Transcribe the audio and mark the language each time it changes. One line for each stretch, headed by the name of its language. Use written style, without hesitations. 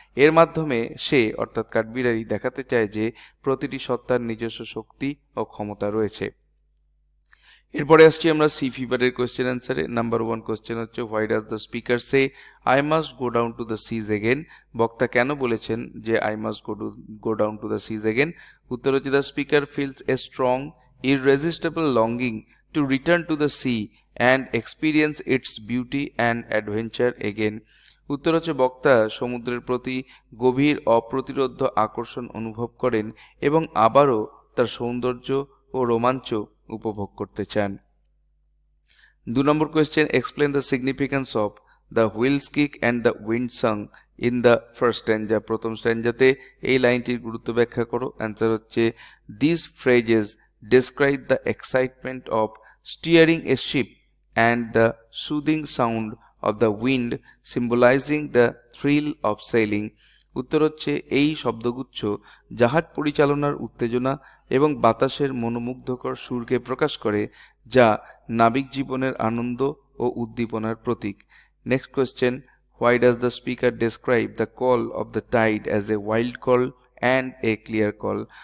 Bangla: এর মাধ্যমে সে অর্থাৎ কাঠবিড়ালি দেখাতে চায় যে প্রতিটি সত্তার নিজস্ব শক্তি ও ক্ষমতা রয়েছে। এরপরে আসছি আমরা সি ফিভারের কোয়েশ্চেন অ্যান্সারে। নাম্বার 1 কোয়েশ্চেন হচ্ছে,
English: Why does the speaker say I must go down to the seas again?
Bangla: বক্তা কেন বলেছেন যে
English: I must go down to the seas again?
Bangla: উত্তর হচ্ছে
English: The speaker feels a strong irresistible longing to return to the sea and experience its beauty and adventure again.
Bangla: উত্তর হচ্ছে বক্তা সমুদ্রের প্রতি গভীর অপ্রতিরোধ্য আকর্ষণ অনুভব করেন এবং আবারও তার সৌন্দর্য ও রোমাঞ্চ উপভোগ করতে চান।
English: 2 number question, explain the significance of the wheel's kick and the wind song in the first stanza.
Bangla: প্রথম স্ট্যাঞ্জাতে এই লাইনটির গুরুত্ব ব্যাখ্যা করো। অ্যান্সার হচ্ছে
English: This phrases describe the excitement of steering a ship and the soothing sound of the wind symbolizing the thrill of sailing.
Bangla: উত্তর হচ্ছে এই শব্দগুচ্ছ জাহাজ পরিচালনার উত্তেজনা এবং বাতাসের মনোমুগ্ধকর সুরকে প্রকাশ করে, যা নাবিক জীবনের আনন্দ ও উদ্দীপনার প্রতীক।
English: Next question, why does the speaker describe the call of the tide as a wild call and a clear call?